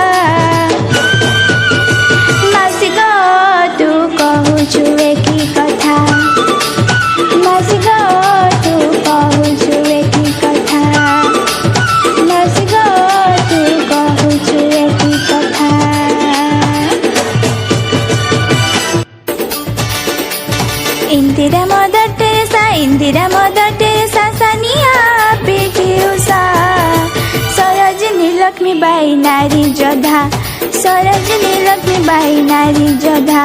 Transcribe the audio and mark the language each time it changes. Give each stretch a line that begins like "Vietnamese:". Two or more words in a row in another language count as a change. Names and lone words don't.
Odia: ମାଉସୀ ଗୋ ତୁ କହୁଛୁ ଏକି କଥା, ମାଉସୀ ଗୋ ତୁ କହୁଛୁ ଏକି କଥା, ମାଉସୀ ଗୋ ତୁ କହୁଛୁ ଏକି କଥା।
Hindi: इंदिरा मदर टेरेसा, इंदिरा मदर टेरेसा, सानिया पीटी उषा, सरोजिनी लक्ष्मीबाई नारी योद्धा, सरोजिनी लक्ष्मीबाई नारी योद्धा।